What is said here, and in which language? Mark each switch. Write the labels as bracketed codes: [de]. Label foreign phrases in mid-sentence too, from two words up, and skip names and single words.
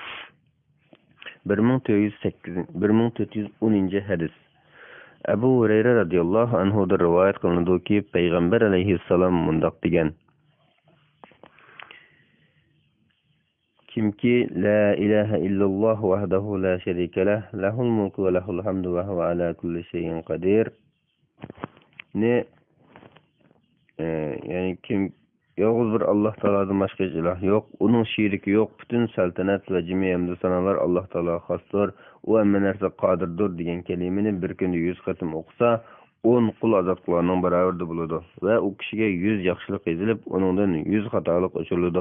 [uz] 1410-hadis. Abu Hurayra radhiyallohu anhudan rivoyat qilinadiki, payg'ambar alayhissalom mundaq degan: "Kimki [ar] لا إله إلا الله وحده لا شريك له له الملك وله الحمد وهو على كل شيء قدير." [uz] Ya'ni kim yolg'iz bir Allah Taolodan boshqa iloh yo'q, uning sheriki yo'q, butun saltanat va jami hamd sanolar Allah Taologa xosdir, u hamma narsa qodirdir degan kalimani bir kunda 100 qatim o'qisa, 10 qul ozodlarning barobarida bo'ladi va u kishiga 100 yaxshilik yozilib, uningdan 100 xatolik o'chiriladi.